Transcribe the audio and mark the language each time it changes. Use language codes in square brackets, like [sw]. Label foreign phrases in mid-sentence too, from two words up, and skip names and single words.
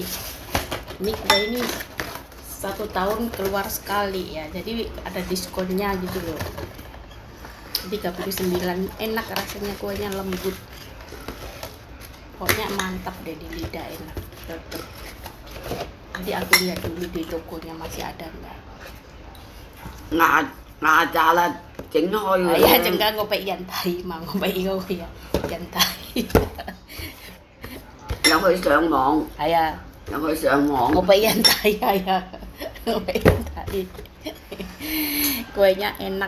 [id] Ini kue ini 1 tahun keluar sekali ya, jadi ada diskonnya gitu loh. 39, enak rasanya, kuenya lembut. Pokoknya mantap deh di lidah, enak. Tetep. Nanti aku lihat dulu di tokonya masih ada enggak. [yue] 牙渣啦，整開佢。係啊，陣間我俾人睇嘛，我俾嗰個人睇。有去上網。係啊。有去上網。我俾人睇係啊，我俾人睇。 [id] Kuenya enak.